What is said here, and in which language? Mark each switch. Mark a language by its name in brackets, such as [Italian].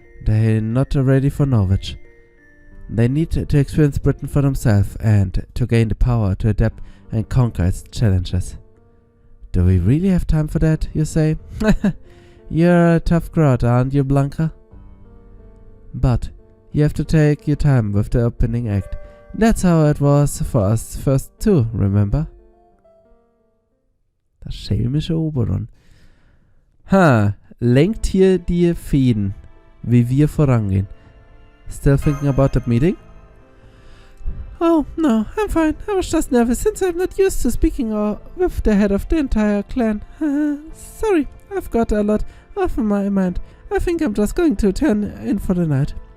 [English] They're not ready for Norwich. They need to experience Britain for themselves and to gain the power to adapt and conquer its challenges. Do we really have time for that, you say? You're a tough crowd, aren't you, Blanca? But you have to take your time with the opening act. That's how it was for us first too, remember? [German] Das schelmische Oberon. Lenkt hier die Fäden, wie wir vorangehen. [English] Still thinking about that meeting? Oh, no, I'm fine. I was just nervous since I'm not used to speaking with the head of the entire clan. Sorry, I've got a lot off my mind. I think I'm just going to turn in for the night.